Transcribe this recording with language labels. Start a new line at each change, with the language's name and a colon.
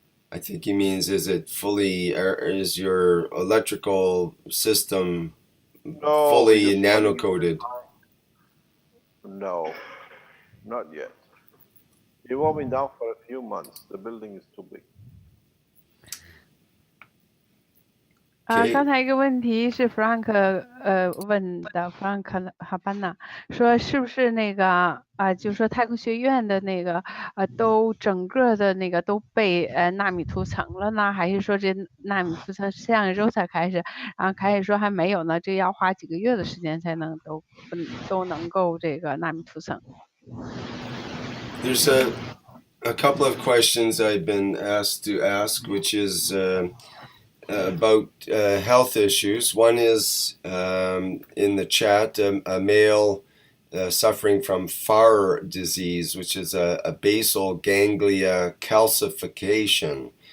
English: I think he means, is it fully, is your electrical system fully nano-coated? No, not yet. It won't be down for a few months. The building is too big.
Chinese: 刚才一个问题是 Frank 问的 Frank 哈班纳说是不是那个就是说太空学院的那个都整个的那个都被纳米涂层了呢，还是说这纳米涂层上一周才开始，然后开始说还没有呢，这要花几个月的时间才能都能够这个纳米涂层。
English: There's a couple of questions I've been asked to ask, which is about health issues. One is in the chat, a male suffering from FAR disease, which is a basal ganglia calcification.